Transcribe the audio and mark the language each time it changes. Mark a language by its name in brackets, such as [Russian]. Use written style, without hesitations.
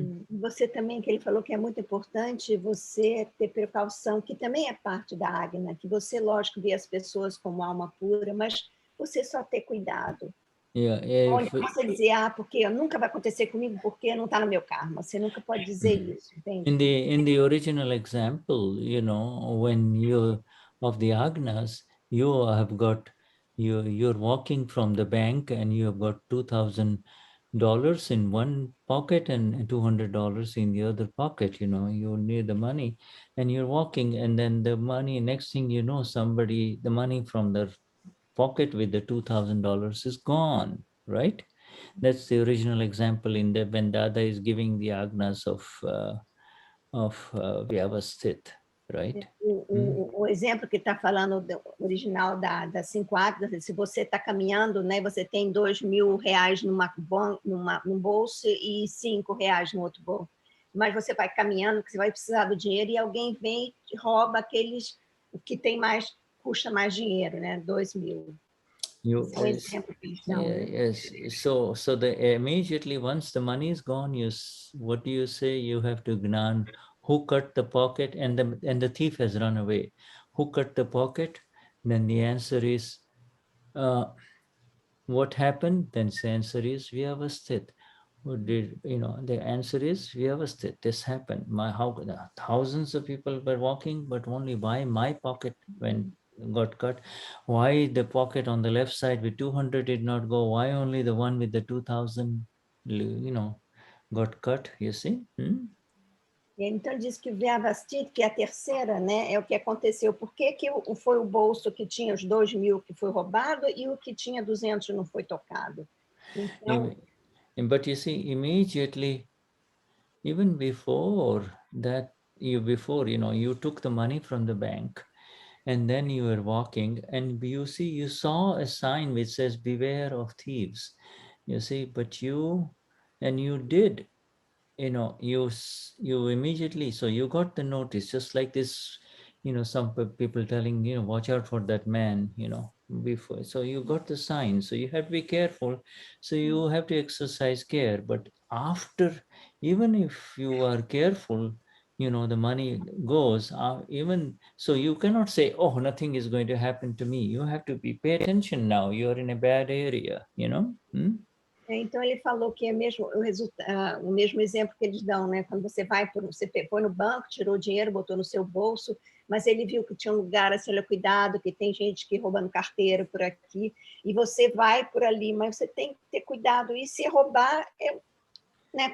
[Portuguese] Você também, que ele falou que é muito importante você ter precaução, que também é parte da Agna, que você, lógico, vê as pessoas como alma pura, mas você só ter cuidado. [English] Yeah, [Portuguese] Ou [English] if [Portuguese] você dizer, porque nunca vai acontecer comigo porque não está no meu karma. Você nunca pode dizer isso, entende? [English] in the original example, you know, when you of the agnas, you have got you're walking from the bank and you have got $2,000 in one pocket and $200 in the other pocket. You know, you need the money, and you're walking, and then the money. Next thing you know, the money from the pocket with the $2,000 is gone. Right? That's the original example in the when Dada is giving the agnas of Vyavasthit, right? [Portuguese] O exemplo que está falando do original das 5 águas, se você está caminhando, né, você tem R$2.000 num bolso e R$5 no outro bolso, mas você vai caminhando, que você vai precisar do dinheiro e alguém vem e rouba aqueles que tem mais, custa mais dinheiro, né, 2.000. Esse é um exemplo que eles dão, né? [English] Yes. So immediately once the money is gone, what do you say? You have to gnan who cut the pocket, and the thief has run away. Who cut the pocket? Then the answer is what happened? Then the answer is Vyavasthit. Who did, the answer is Vyavasthit. This happened. Thousands of people were walking, but only why my pocket got cut? Why the pocket on the left side with 200 did not go? Why only the one with the 2,000, got cut? You see? [Portuguese] Então, diz que o Vyavasthit, que é a terceira, né, é o que aconteceu. Por que foi o bolso que tinha os 2.000 que foi roubado e o que tinha 200 não foi tocado? Então, [English] but you see, immediately, even before that, you took the money from the bank, and then you were walking, and you saw a sign which says beware of thieves, you see, but you did, you immediately, so you got the notice, just like this, some people telling, watch out for that man, before, so you got the sign, so you have to be careful, so you have to exercise care. But after, even if you are careful, the money goes, even so you cannot say, oh, nothing is going to happen to me. You have to pay attention now, you're in a bad area. [Portuguese] Então, ele falou que é mesmo o mesmo exemplo que eles dão, né? Quando você foi no banco, tirou o dinheiro, botou no seu bolso, mas ele viu que tinha um lugar assim, olha, cuidado, que tem gente que roubando carteira por aqui, e você vai por ali, mas você tem que ter cuidado, e se roubar, né?